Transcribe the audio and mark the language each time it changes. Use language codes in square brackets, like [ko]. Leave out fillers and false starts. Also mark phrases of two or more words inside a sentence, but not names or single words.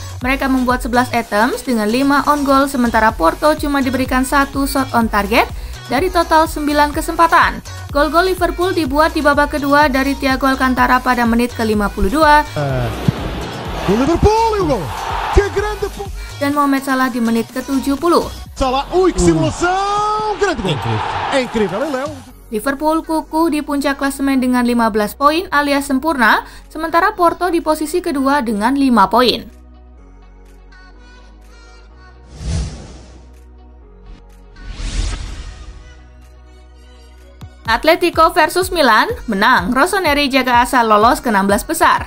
[id] Mereka membuat 11 items dengan 5 [en] on goal, [id] sementara Porto cuma diberikan 1 [en] shot on target [id] dari total 9 kesempatan. Gol-gol Liverpool dibuat di babak kedua dari Thiago Alcantara pada menit ke-52 dan Mohamed Salah di menit ke-70. Salah, [pt] que simulação! Grande gol! É incrível, hein, Léo? [id] Liverpool kukuh di puncak klasemen dengan 15 poin alias sempurna, sementara Porto di posisi kedua dengan 5 poin. Atletico versus Milan menang, Rossoneri jaga asa lolos ke 16 besar.